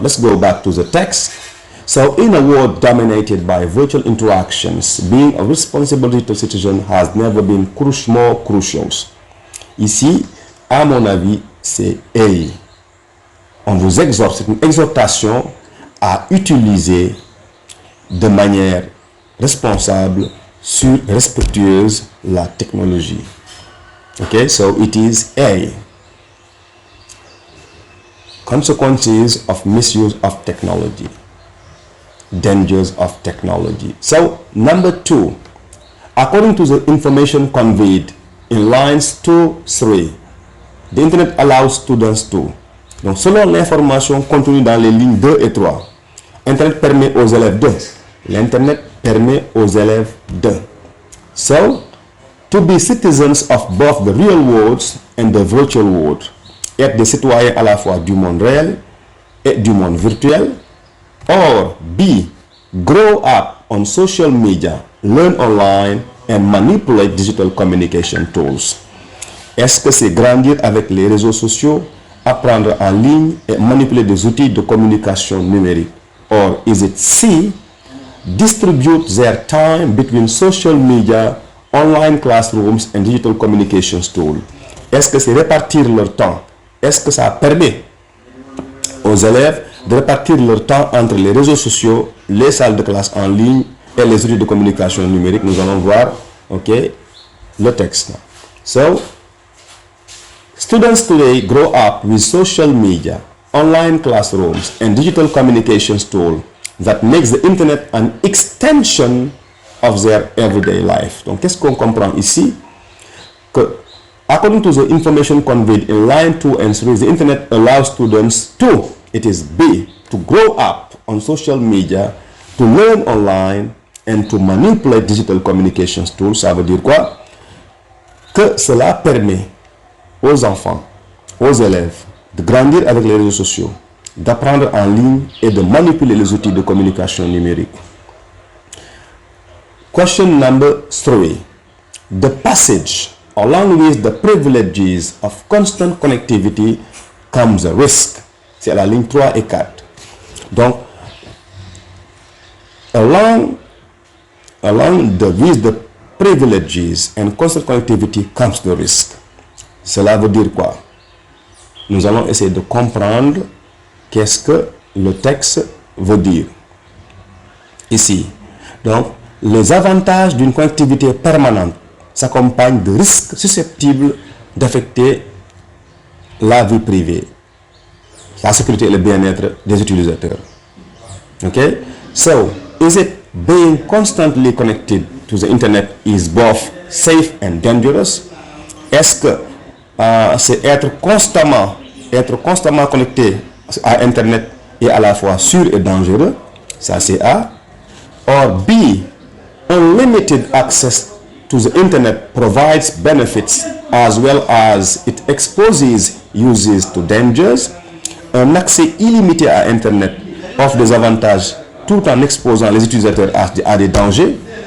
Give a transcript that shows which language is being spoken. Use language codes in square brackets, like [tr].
[en] Let's go back to the text. So, in a world dominated by virtual interactions, being a responsible digital citizen has never been more crucial. [fr] Ici, à mon avis, c'est A. On vous exhorte, c'est une exhortation à utiliser de manière responsable, sûre et respectueuse la technologie. [en] Okay, so it is A. Consequences of misuse of technology. Dangers of technology. So, number 2, according to the information conveyed in lines 2, 3, the internet allows students to. [fr] Donc, selon l'information contenue dans les lignes 2 et 3, Internet permet aux élèves de. L'Internet permet aux élèves de. [en] So, to be citizens of both the real world and the virtual world. [fr] Être des citoyens à la fois du monde réel et du monde virtuel. [en] Or, B, grow up on social media, learn online and manipulate digital communication tools. [fr] Est-ce que c'est grandir avec les réseaux sociaux, apprendre en ligne et manipuler des outils de communication numérique? [en] Or, is it C, distribute their time between social media, online classrooms and digital communications tools? [fr] Est-ce que c'est répartir leur temps? Est-ce que ça permet aux élèves de répartir leur temps entre les réseaux sociaux, les salles de classe en ligne et les outils de communication numérique? Nous allons voir, ok, le texte. [en] So, students today grow up with social media, online classrooms, and digital communications tools that makes the internet an extension of their everyday life. [fr] Donc, qu'est-ce qu'on comprend ici? [en] Que, according to the information conveyed in line 2 and 3, the internet allows students to, it is B, to grow up on social media, to learn online, and to manipulate digital communications tools. [fr] Ça veut dire quoi? Que cela permet aux enfants, aux élèves, de grandir avec les réseaux sociaux, d'apprendre en ligne et de manipuler les outils de communication numérique. [en] Question number 3. The passage along with the privileges of constant connectivity comes a risk. [fr] C'est à la ligne 3 et 4. Donc, [en] along with the privileges and constant connectivity comes the risk. [fr] Cela veut dire quoi? Nous allons essayer de comprendre qu'est-ce que le texte veut dire ici. Donc, les avantages d'une connectivité permanente s'accompagnent de risques susceptibles d'affecter la vie privée, la sécurité et le bien-être des utilisateurs. [en] Okay? So, is it being constantly connected to the internet is both safe and dangerous? [fr] Est-ce que c'est être constamment connecté à internet et à la fois sûr et dangereux? Ça c'est A. [en] Or B, unlimited access to the internet provides benefits as well as it exposes users to dangers. [fr] Un accès illimité à internet offre des avantages tout en exposant les utilisateurs à des dangers.